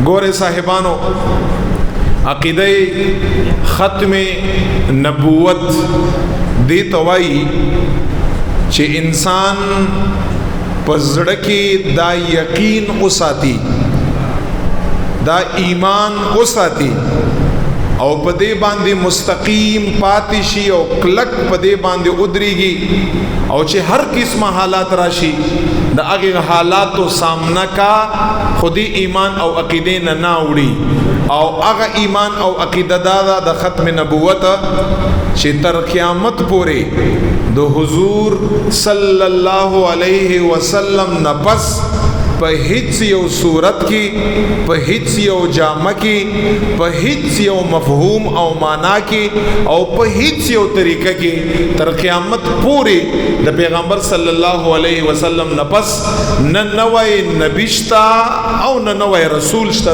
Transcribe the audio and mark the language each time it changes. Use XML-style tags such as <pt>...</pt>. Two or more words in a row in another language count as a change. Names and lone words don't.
<ps>ګوره صاحبانو، عقیده ختم نبوت دی توای چې انسان پزړه کې دا یقین اوساتی، دا ایمان اوساتی او په دې باندې مستقیم پاتې شي او کلک په دې باندې ودرېږي او چې هر قسمه حالات راشي د هغه حالاتو سامنا کا خودی ایمان او عقیده نه ناوړي او هغه ایمان او عقیده دا د ختم نبوت چې تر قیامت پورې د حضور</ps> <ar>صلی الله علیه وسلم</ar> <ps>نه پس په هیڅ یو صورت کې، په هیڅ یو جامه کې، په هیڅ یو مفهوم او معنا کې او په هیڅ یو طریقه کې تر قیامت پورې د پیغمبر</ps> <ar>صلی الله علیه وسلم</ar> <ps>نه پس نه نوای نبی شتا او نه نوای رسول شتا.</ps>